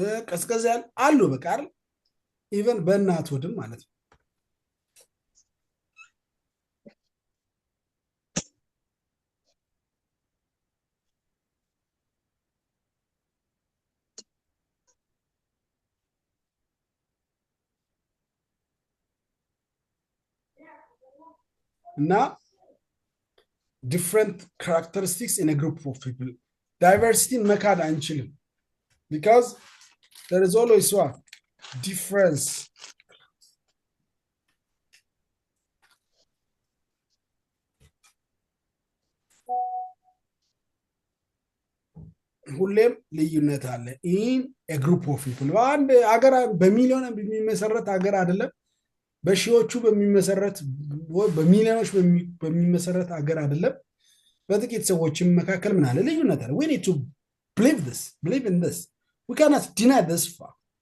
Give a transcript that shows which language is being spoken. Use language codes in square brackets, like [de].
[am] ቀስቀዝ ያለ አሉ በቃ አይደል ኢቨን በእናት ወድም ማለት ነው [en] Now, different characteristics in a group of people. Diversity [am] መካድ አንችልም [en] because there is always what difference. [am] ሁሌም ልዩነት አለ [en] in a group of people. [am] በአንድ ሀገር በሚሊዮን በሚመሰረት ሀገር አይደለም በሺዎቹ በሚመሰረት በሚሊዮኖች በሚመሰረት ሀገር አይደለም በጥቂት ሰዎች መካከል ምን አለ ልዩነት አለ [en] we need to believe in this we cannot deny this fact